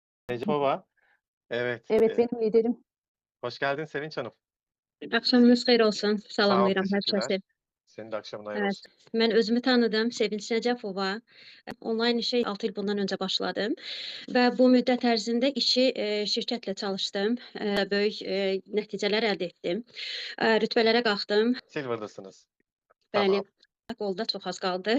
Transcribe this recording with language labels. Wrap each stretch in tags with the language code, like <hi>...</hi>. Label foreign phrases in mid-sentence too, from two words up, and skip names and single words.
<tr>Necipova. Evet, Evet, benim liderim. hoş geldin Sevinç Hanım.</tr> <az>Axşamınız xeyir olsun. Sağ ol, Salamlayıram hər kəsi.</az> <tr>teşekkürler. Senin de akşamın hayırlı Evet, olsun.</tr> <az>mən özümü tanıdım. Sevinç Nəcəfova. Onlayn işə 6 il bundan öncə başladım və bu müddət ərzində 2 şirkətlə çalışdım. Böyük nəticələr əldə etdim. Rütbələrə qalxdım. Silver'dasınız. Bəli,</az> <tr>Tamam.</tr> <az>qolda çox az qaldı.</az>